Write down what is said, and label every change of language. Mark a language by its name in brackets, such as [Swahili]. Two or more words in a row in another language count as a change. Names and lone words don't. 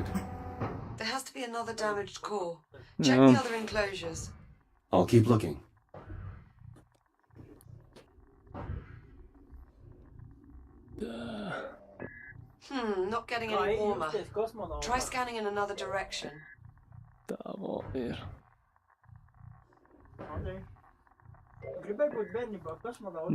[English] There has to be another damaged core. Check Yeah. the other enclosures. I'll keep looking. Not getting any warmer. Try scanning in another direction. [Latvian] Tā vēl ir. Andrej, gribēji būt bērnībā kosmonauts?